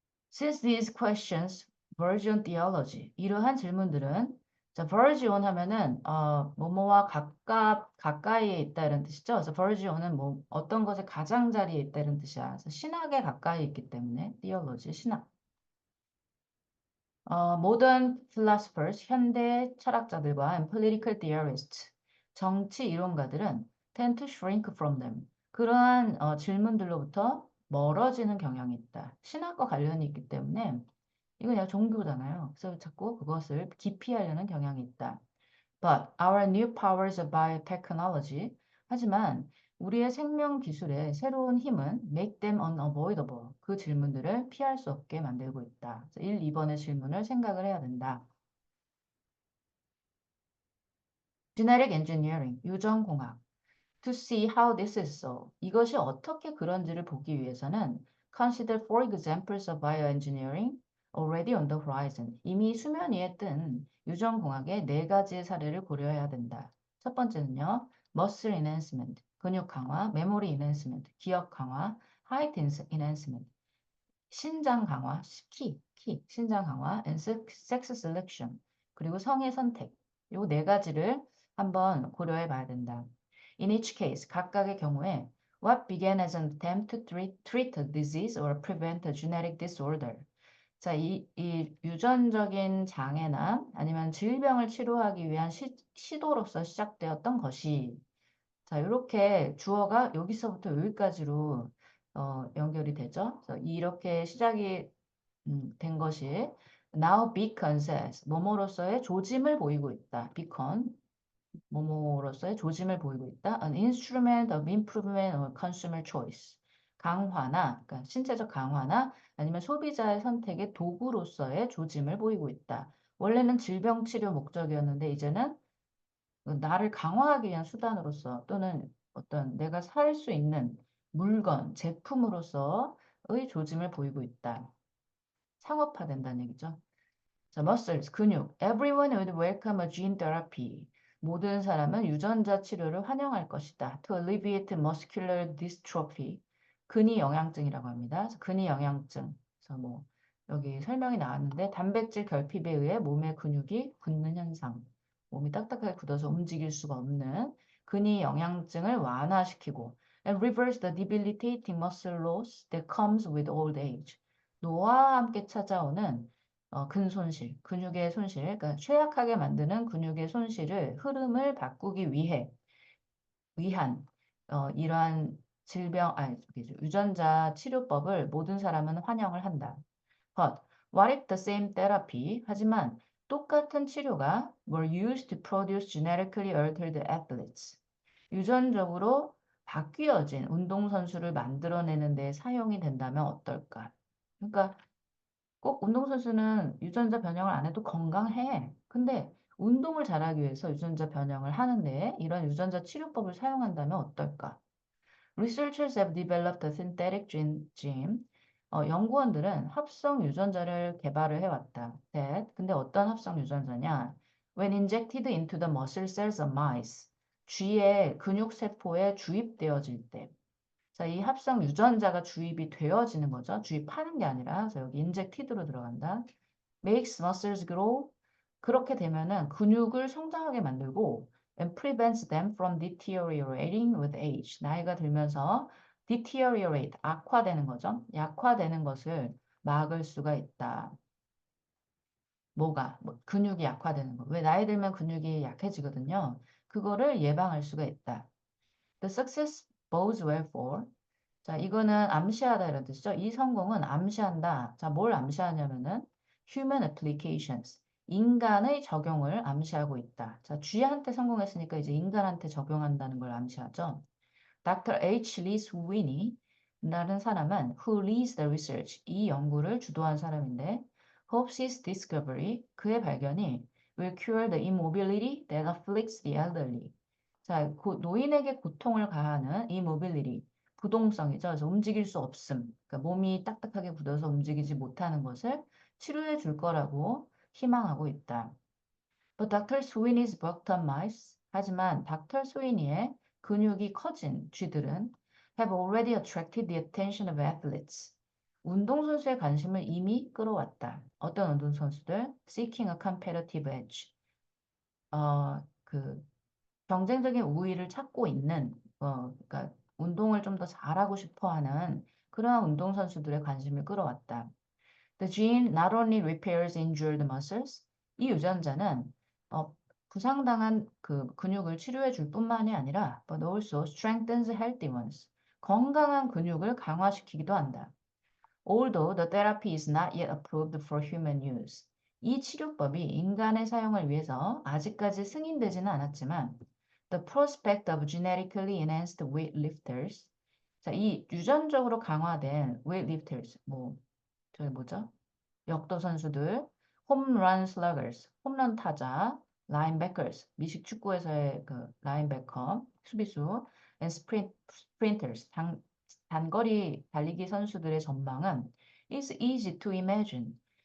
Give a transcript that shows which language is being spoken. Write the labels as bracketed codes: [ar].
[en] Since these questions verge on theology, [ko] 이러한 질문들은 자, verge on 하면은 뭐뭐와 가까이에 있다 이런 뜻이죠. 그래서 verge on은 뭐 어떤 것의 가장자리에 있다 이런 뜻이야. 그래서 신학에 가까이 있기 때문에 theology 신학. [en] modern philosophers [ko] 현대 철학자들과 [en] and political theorists [ko] 정치 이론가들은 [en] tend to shrink from them. [ko] 그러한 질문들로부터 멀어지는 경향이 있다. 신학과 관련이 있기 때문에 이거 그냥 종교잖아요. 그래서 자꾸 그것을 기피하려는 경향이 있다. [en] But our new powers of biotechnology. [ko] 하지만 우리의 생명 기술의 새로운 힘은 [en] make them unavoidable. [ko] 그 질문들을 피할 수 없게 만들고 있다. 1, 2번의 질문을 생각을 해야 된다. [en] Genetic engineering, 유전공학. To see how this is so. [ko] 이것이 어떻게 그런지를 보기 위해서는 [en] consider four examples of bioengineering already on the horizon. [ko] 이미 수면 위에 뜬 유전공학의 4가지의 사례를 고려해야 된다. 첫 번째는요. [en] muscle enhancement, 근육 강화, memory enhancement, 기억 강화, height enhancement, 신장 강화, 신장 강화, and sex selection, [ko] 그리고 성의 선택. 이 4가지를 한번 고려해 봐야 된다. [en] In each case, [ko] 각각의 경우에 [en] what began as an attempt to treat a disease or prevent a genetic disorder. [ko] 자, 이 유전적인 장애나 아니면 질병을 치료하기 위한 시도로서 시작되었던 것이 자, 이렇게 주어가 여기서부터 여기까지로 연결이 되죠. 그래서 이렇게 시작이 된 것이 [en] now beacons as [ko] 뭐뭐로서의 조짐을 보이고 있다. beacon 뭐뭐로서의 조짐을 보이고 있다. [en] An instrument of improvement or consumer choice. [ko] 강화나, 그러니까 신체적 강화나 아니면 소비자의 선택의 도구로서의 조짐을 보이고 있다. 원래는 질병 치료 목적이었는데 이제는 나를 강화하기 위한 수단으로서 또는 어떤 내가 살 수 있는 물건, 제품으로서의 조짐을 보이고 있다. 상업화된다는 얘기죠. 자, muscles, 근육. [en] Everyone would welcome a gene therapy. [ko] 모든 사람은 유전자 치료를 환영할 것이다. [en] To alleviate muscular dystrophy. [ko] 근위 영양증이라고 합니다. 근위 영양증. 그래서 뭐 여기 설명이 나왔는데 단백질 결핍에 의해 몸의 근육이 굳는 현상. 몸이 딱딱하게 굳어서 움직일 수가 없는 근위 영양증을 완화시키고 [en] and reverse the debilitating muscle loss that comes with old age. [ko] 노화와 함께 찾아오는 근손실, 근육의 손실, 그러니까 취약하게 만드는 근육의 손실을 흐름을 바꾸기 위한 이러한 유전자 치료법을 모든 사람은 환영을 한다. [en] But what if the same therapy, [ko] 하지만 똑같은 치료가 [en] were used to produce genetically altered athletes. [ko] 유전적으로 바뀌어진 운동선수를 만들어내는 데 사용이 된다면 어떨까? 그러니까 꼭 운동선수는 유전자 변형을 안 해도 건강해. 근데 운동을 잘하기 위해서 유전자 변형을 하는데 이런 유전자 치료법을 사용한다면 어떨까? [en] Researchers have developed a synthetic gene. [ko] 연구원들은 합성 유전자를 개발을 해왔다. 근데 어떤 합성 유전자냐? [en] When injected into the muscle cells of mice. [ko] 쥐의 근육 세포에 주입되어질 때. 자, 이 합성 유전자가 주입이 되어지는 거죠. 주입하는 게 아니라. 그래서 여기 injected로 들어간다. [en] Makes muscles grow. [ko] 그렇게 되면은 근육을 성장하게 만들고 [en] and prevents them from deteriorating with age. [ko] 나이가 들면서 deteriorate, 악화되는 거죠. 약화되는 것을 막을 수가 있다. 뭐가? 근육이 약화되는 거. 왜 나이 들면 근육이 약해지거든요. 그거를 예방할 수가 있다. [en] The success bodes well for. [ko] 자, 이거는 암시하다 이런 뜻이죠. 이 성공은 암시한다. 자, 뭘 암시하냐면은 [en] human applications. [ko] 인간의 적용을 암시하고 있다. 자, 쥐한테 성공했으니까 이제 인간한테 적용한다는 걸 암시하죠. [en] Dr. H. Lee Sweeney [ko] 라는 사람은 [en] who leads the research [ko] 이 연구를 주도한 사람인데 [en] hopes his discovery [ko] 그의 발견이 [en] will cure the immobility that afflicts the elderly. [ko] 자, 노인에게 고통을 가하는 immobility 부동성이죠. 그래서 움직일 수 없음. 그러니까 몸이 딱딱하게 굳어서 움직이지 못하는 것을 치료해 줄 거라고 희망하고 있다. [en] But Dr. Sweeney's bucked on mice. [ko] 하지만 닥터 스위니의 근육이 커진 쥐들은 [en] have already attracted the attention of athletes. [ko] 운동선수의 관심을 이미 끌어왔다. 어떤 운동선수들? [en] Seeking a competitive edge. [ko] 그 경쟁적인 우위를 찾고 있는, 그러니까 운동을 좀 더 잘하고 싶어 하는 그러한 운동선수들의 관심을 끌어왔다. [en] The gene not only repairs injured muscles, [ko] 이 유전자는 부상당한 그 근육을 치료해 줄 뿐만이 아니라 [en] but also strengthens healthy ones, [ko] 건강한 근육을 강화시키기도 한다. [en] Although the therapy is not yet approved for human use. [ko] 이 치료법이 인간의 사용을 위해서 아직까지 승인되지는 않았지만 [en] the prospect of genetically enhanced weightlifters. [ko] 자, 이 유전적으로 강화된 weightlifters, 저기 뭐죠? 역도 선수들, 홈런 슬러거스, 홈런 타자, 라인베커스, 미식 축구에서의 그 라인베커, 수비수, [en] and sprinters, [ko] 단거리 달리기 선수들의 전망은 [en] is easy to imagine.